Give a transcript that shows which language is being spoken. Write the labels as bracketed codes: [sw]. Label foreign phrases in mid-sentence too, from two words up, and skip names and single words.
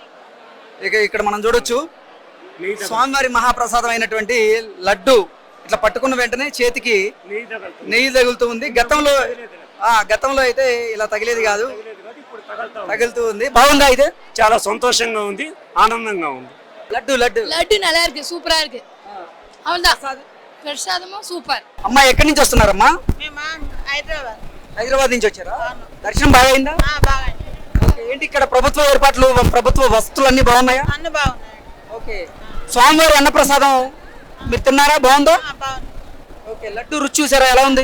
[te] ఇక ఇక్కడ మనం చూడొచ్చు స్వామివారి మహాప్రసాదం అయినటువంటి లడ్డు ఇట్లా పట్టుకున్న వెంటనే చేతికి నెయ్యి తగులుతూ ఉంది. గతంలో అయితే ఇలా తగిలేది కాదు, తగులుతూ ఉంది. బాగుందా? అయితే చాలా సంతోషంగా ఉంది, ఆనందంగా ఉంది. లడ్డు లడ్డు [ta] லட்டு நல்லா இருக்கு, சூப்பரா இருக்கு. அவன்தான் பிரசாதமும் சூப்பர். [te] అమ్మా ఎక్కడి నుంచి వస్తున్నారమ్మా? హైదరాబాద్. హైదరాబాద్ నుంచి వచ్చారా? దర్శనం బాగా అయిందా? ఓకే, ఏంటి ఇక్కడ ప్రభుత్వ ఏర్పాట్లు, ప్రభుత్వ వసతులు అన్ని బాగున్నాయా? అన్ని బాగున్నాయి. ఓకే, స్వామివారి అన్నప్రసాదం మీరు తిన్నారా? బాగుందా? ఓకే, లడ్డు రుచి చూసారా, ఎలా ఉంది?